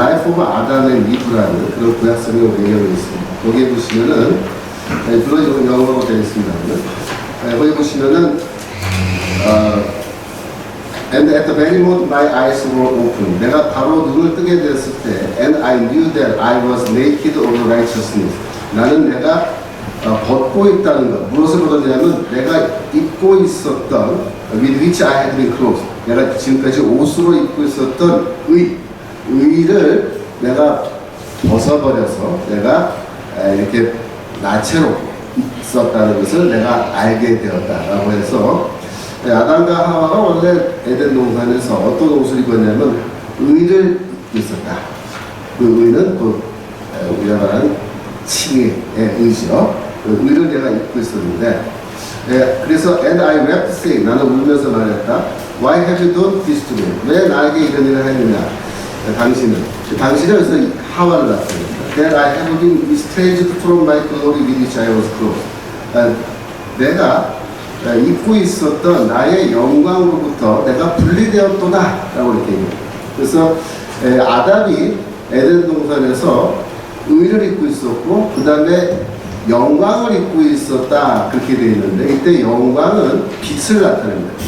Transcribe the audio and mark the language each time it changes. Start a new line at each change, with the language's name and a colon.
Korean: Life of Adam and Eve라는 그런 구약성경 외경이 있습니다. 거기에 보시면은, 물론 이건 영어로 되어 있습니다. 거기 보시면은
English: And at the very moment my eyes were open.
Korean: 내가 바로 눈을 뜨게 되었을 때
English: And I knew that I was naked of righteousness.
Korean: 나는 내가 벗고 있다는 것. 무엇을 벗었냐면 내가 입고 있었던
English: with which I had been clothed.
Korean: 내가 지금까지 옷으로 입고 있었던 의를 내가 벗어버려서 내가 이렇게 나체로 있었다는 것을 내가 알게 되었다라고 해서, 아담과 하와가 원래 에덴 동산에서 어떤 옷을 입었냐면 의를 입고 있었다. 그 의는 우리가 말하는 칭의 의죠. 의를 내가 입고 있었는데, 그래서
English: and I wept saying,
Korean: 나는 울면서 말했다.
English: Why have you done this to me?
Korean: 왜 나에게 이런 일을 했느냐? 당신은 그래서 하와를 나타냅니다.
English: That I have been estranged from my glory with which I was clothed.
Korean: 내가 입고 있었던 나의 영광으로부터 내가 분리되었도다 라고 이렇게 얘기합니다. 그래서 아담이 에덴 동산에서 의를 입고 있었고 그 다음에 영광을 입고 있었다 그렇게 되어 있는데, 이때 영광은 빛을 나타냅니다.